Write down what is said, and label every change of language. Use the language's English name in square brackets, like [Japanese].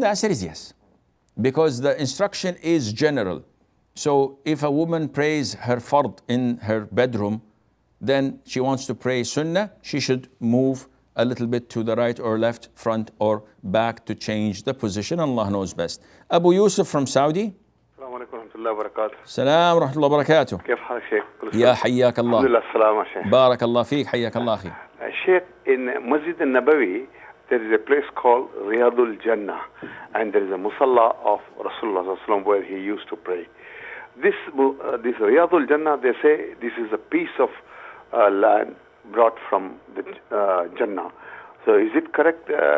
[English] The answer is yes, because the instruction is general. So if a woman prays her fard in her bedroom, then she wants to pray sunnah, she should move a little bit to the right or left, front or back to change the position. Allah knows best. Abu Yusuf from Saudi. [Arabic] السلام عليكم ورحمة الله وبركاته. السلام ورحمة الله وبركاته. كيف حالك شيخ؟ يا حياك الله. الحمد لله السلامة شيخ. بارك الله فيك. حياك الله أخي. [English] Sheikh, in Masjid al-Nabawi, there is a place called Riyadul Jannah, and there is a musalla of Rasulullah ﷺ where he used to pray. This Riyadul Jannah, they say this is a piece of land brought from the Jannah. So is it correct?